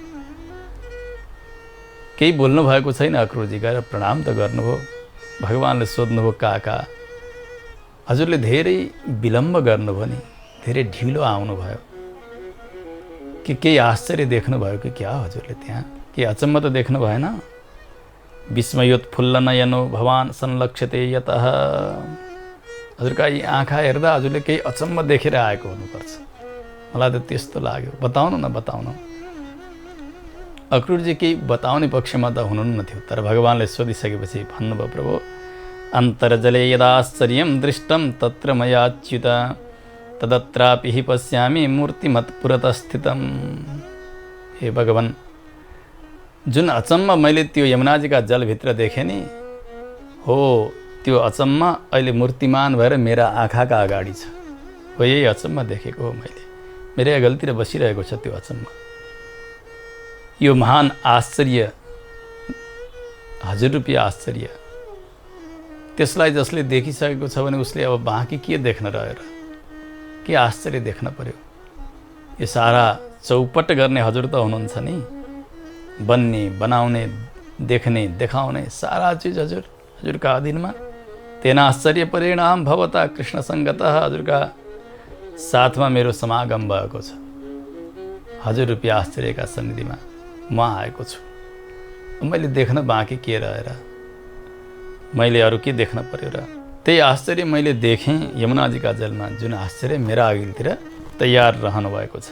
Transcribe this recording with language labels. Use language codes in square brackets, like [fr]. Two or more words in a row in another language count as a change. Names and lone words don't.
[ne] केही बोल्नु भएको छैन। अक्रूरजी गएर प्रणाम त गर्नुभयो। भगवानले सोध्नुभयो, काका हजुरले धेरै विलम्ब गर्नुभयो नि, धेरै ढिलो आउनुभयो कि केही आश्चर्य देख्नुभयो कि क्या हजुरले? त्यहाँ के अचम्म त देख्नु भएन? [sa] विस्मयोत्फुल्लनयनो भवान संलक्ष्यते यतः। [ne] हजुरका यी आँखा हेर्दा हजुरले केही अचम्म देखेर आएको हुनुपर्छ। मलाई त त्यस्तो लाग्यो। बताउनु न, बताउनु। अक्रूरजी केही बताउने पक्षमा त हुनुहुन्न थियो। तर भगवानले सोधिसकेपछि भन्नुभयो, प्रभु [sa] अन्तर्जले यदाश्चर्यं दृष्टं तत्र मयाच्युत तदत्रापि हि पश्यामि मूर्तिमत् पुरतस्थितं। [ne] हे भगवान, जुन अचम्म मैले त्यो यमुनाजीका जलभित्र देखेँ नि, हो त्यो अचम्म अहिले मूर्तिमान भएर मेरा आँखाका अगाडि छ। हो यही अचम्म देखेको हो मैले। मेरै अगाडितिर बसिरहेको छ त्यो अचम्म। यो महान आश्चर्य, हजुर रूपी आश्चर्य, त्यसलाई जसले देखिसकेको छ भने उसले अब बाँकी के देख्न रह्यो र? के आश्चर्य देख्न पर्यो? यो सारा चौपट गर्ने हजुर त हुनुहुन्छ नि। बन्ने, बनाउने, देख्ने, देखाउने सारा चिज हजुरका अधीनमा। [sa] तेन आश्चर्य परिणाम भवता कृष्ण सङ्गतः। [ne] हजुरका साथमा मेरो समागम भएको छ। हजुर रूपी आश्चर्यका सन्निधिमा म आएको छु। मैले देख्न बाँकी के रहेर? मैले अरू के देख्न पर्यो र? त्यही आश्चर्य मैले देखेँ यमुनाजीका जलमा। जुन आश्चर्य मेरा अघिल्तिर तयार रहनु भएको छ।